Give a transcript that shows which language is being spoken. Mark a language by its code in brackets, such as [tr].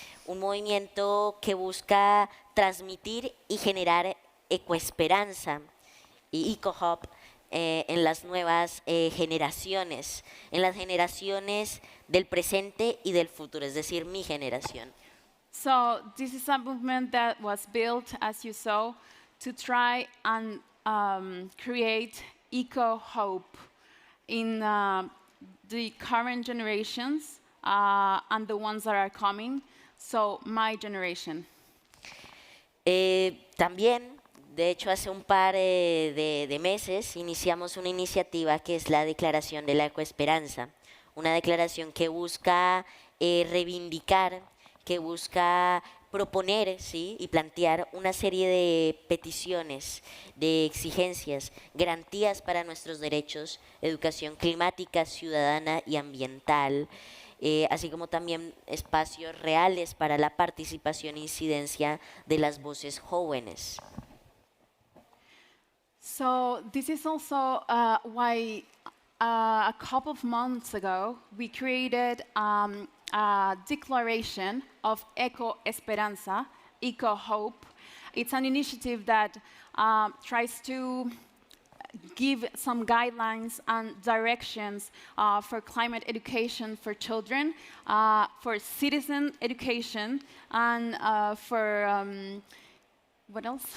[es] Un movimiento que busca transmitir y generar ecoesperanza y eco-hope en las nuevas generaciones, en las generaciones del presente y del futuro, es decir, mi generación. [en] So this is a movement that was built, as you saw, to try and create eco-hope in the current generations and the ones that are coming, so my generation. [es] También, de hecho, hace un par de meses iniciamos una iniciativa que es la Declaración de la Ecoesperanza, una declaración que busca reivindicar, que busca proponer, ¿sí?, y plantear una serie de peticiones, de exigencias, garantías para nuestros derechos, educación climática, ciudadana y ambiental, así como también espacios reales para la participación e incidencia de las voces jóvenes. [en] So this is also why a couple of months ago we created a declaration of Eco Esperanza, Eco Hope. It's an initiative that tries to give some guidelines and directions for climate education for children, for citizen education, and for what else?